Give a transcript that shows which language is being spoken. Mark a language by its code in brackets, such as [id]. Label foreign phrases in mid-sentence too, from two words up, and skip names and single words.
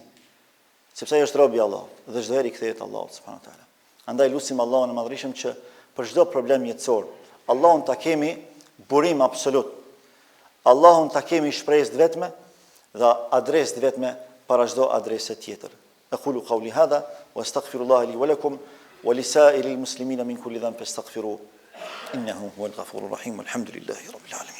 [sq] Sepse ai është robi i Allahut dhe çdo herë i kthehet Allahut [ar] سبحانه تعالى. [sq] Andaj lutim Allahun e Madhërisëm që për çdo problem jetësor, Allahun ta kemi burim absolut. Allahun ta kemi shpresë të vetme dhe adresë të vetme para çdo adrese tjetër. [ar] أقول قولي هذا وأستغفر الله لي ولكم ولسائر المسلمين من كل ذنب فاستغفروه إنه هو الغفور الرحيم. الحمد لله رب العالمين.